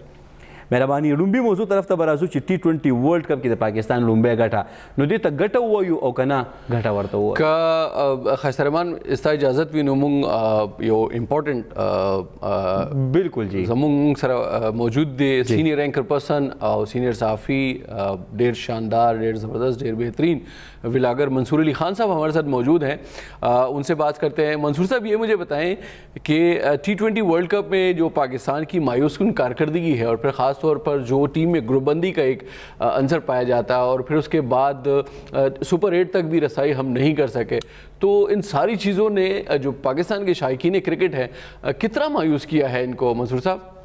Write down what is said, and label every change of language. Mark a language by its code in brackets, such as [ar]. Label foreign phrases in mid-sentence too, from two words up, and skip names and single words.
[ps] مهرباني. لومبي موضوع طرف ته به راځو چې T20 ورلد کپ کې د پاکستان لومبۍ ګټه نو دې ته ګټه ووایو او که نه ګټه ورته ووایو. که ښایسته رحمان ستا اجازت وي نو موږ یو امپورټنټ بالکل جی زموږ سره موجود دی سینئر اینکر پرسن او سینئر صحافی ډېر شاندار ډېر زبردست ډېر بہترین ولاگر منصور علی خان صاحب [ur] ہمارے ساتھ موجود ہیں. ان سے بات کرتے ہیں. منصور صاحب یہ مجھے بتائیں کہ T20 ورلڈ کپ میں جو پاکستان کی مایوس کن کارکردگی ہے اور پھر خاص طور پر جو ٹیم میں گروپ بندی کا ایک عنصر پایا جاتا ہے اور پھر اس کے بعد سپر 8 تک بھی رسائی ہم نہیں کر سکے تو ان ساری چیزوں نے جو پاکستان کے شائقین کرکٹ ہیں کتنا مایوس کیا ہے ان کو منصور صاحب؟